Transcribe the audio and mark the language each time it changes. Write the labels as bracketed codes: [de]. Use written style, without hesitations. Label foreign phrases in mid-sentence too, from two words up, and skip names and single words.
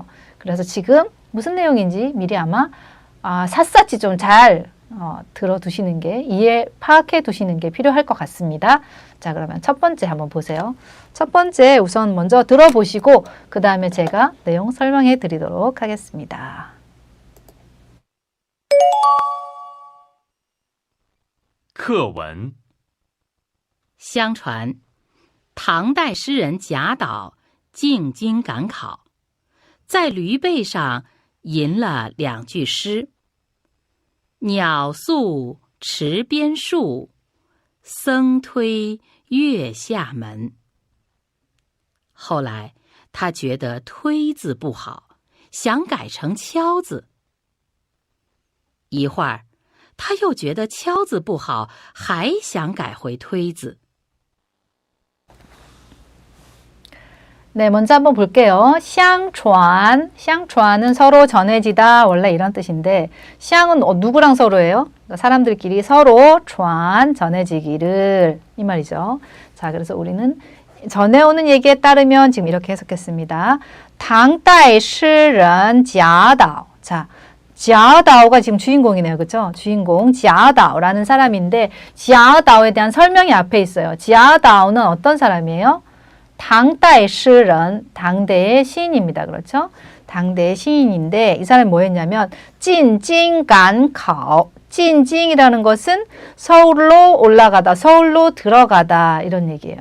[ko] 그래서 지금 무슨 내용인지 미리 아마 샅샅이 좀 잘 들어두시는 게 파악해 두시는 게 필요할 것 같습니다. 자, 그러면 첫 번째 한번 보세요. 첫 번째 우선 먼저 들어보시고 그 다음에 제가 내용 설명해 드리도록 하겠습니다. [zh] 课文相传，唐代诗人贾岛进京赶考，在驴背上吟了2句诗：鸟宿池边树，僧推月下门。后来他觉得推字不好，想改成敲字。一会儿，他又觉得敲字不好，还想改回推字。 [ko] 네, 먼저 한번 볼게요. 相传은 서로 전해지다 원래 이런 뜻인데 相은 누구랑 서로예요? 그러니까 사람들끼리 서로 传 전해지기를 이 말이죠. 자, 그래서 우리는 전해오는 얘기에 따르면 지금 이렇게 해석했습니다. 당대 诗人贾岛. 자, 贾岛가 지금 주인공이네요. 그렇죠? 주인공 贾岛라는 사람인데 贾岛에 대한 설명이 앞에 있어요. 贾岛는 어떤 사람이에요? 당대 诗人, 당대의 시인입니다. 그렇죠? 당대의 시인인데 이 사람이 뭐 했냐면 [zh] 进京赶考, [ko] 진징이라는 것은 서울로 올라가다, 서울로 들어가다 이런 얘기예요.